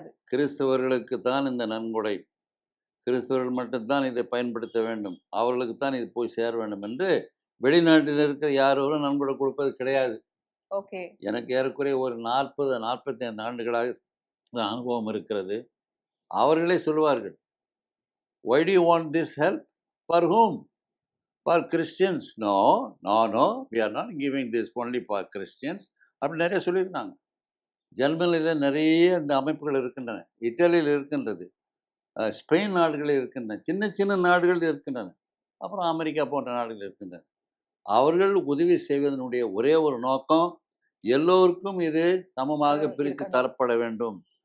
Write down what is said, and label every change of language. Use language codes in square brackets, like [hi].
[ta] கிறிஸ்தவர்களுக்கு தான் இந்த நன்கொடை, கிறிஸ்தவர்கள் மட்டும்தான் இதை பயன்படுத்த வேண்டும், அவர்களுக்கு தான் இது போய் சேர வேண்டும் என்று வெளிநாட்டில் இருக்கிற யாரும் நன்கொடை கொடுப்பது கிடையாது. ஓகே. எனக்கு ஏறக்குறைய ஒரு 40-45 ஆண்டுகளாக அனுபவம் இருக்கிறது. அவர்களே சொல்வார்கள், [en] why do you want this help? For whom? For Christians? No, we are not giving this only for Christians. [ta] அப்படி நிறைய சொல்லியிருக்காங்க. ஜெர்மனியில் நிறைய இந்த அமைப்புகள் இருக்கின்றன, இத்தாலியில் இருக்கின்றது, ஸ்பெயின் நாடுகளில் இருக்கின்றன, சின்ன சின்ன நாடுகள் இருக்கின்றன, அப்புறம் அமெரிக்கா போன்ற நாடுகள் இருக்கின்றன. அவர்கள் உதவி செய்வதனுடைய ஒரே ஒரு நோக்கம், எல்லோருக்கும் இது சமமாக பிரித்து தரப்பட வேண்டும்.